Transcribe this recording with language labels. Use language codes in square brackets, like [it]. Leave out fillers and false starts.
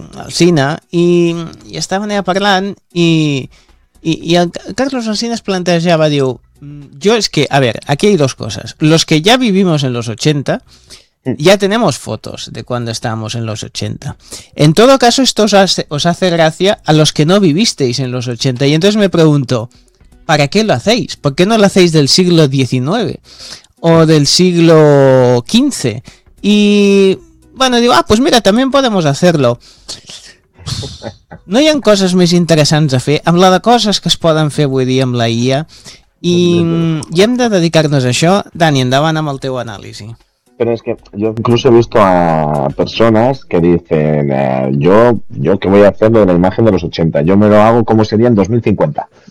[ca] cine, i estaven allà parlant i el Carlos Alsina es plantejava, diu, jo és que, a veure, aquí hi ha dues coses. [es] Los que ja vivimos en los 80, ja tenemos fotos de cuando estábamos en los 80. En todo caso, esto os hace gracia a los que no vivisteis en los 80. Y entonces me pregunto, ¿para qué lo hacéis? ¿Por qué no lo hacéis del siglo XIX o del siglo XV? Y, bueno, digo, ah, pues mira, también podemos hacerlo. [ca] No hi ha coses més interessants a fer amb la de coses que es poden fer avui dia amb la IA i hem de dedicar-nos a això. Dani, endavant amb el teu anàlisi. Però és que jo inclús he vist a persones que [es] dicen jo que voy a hacer lo de la imagen de los 80, yo me lo hago como sería en 2050.